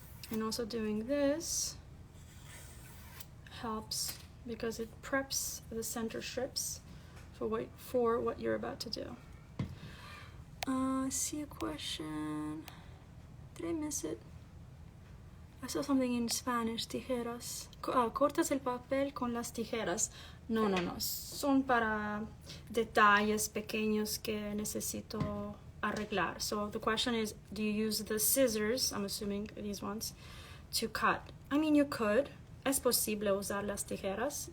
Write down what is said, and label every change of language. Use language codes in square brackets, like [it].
[en] And also doing this helps because it preps the center strips for what you're about to do. I see a question. Did I miss it? I saw something in Spanish. [es] Tijeras. Cortas el papel con las tijeras. No. Son para detalles pequeños que necesito arreglar. [en] So the question is, do you use the scissors, I'm assuming these ones, to cut? I mean, you could. [es] Es posible usar las tijeras.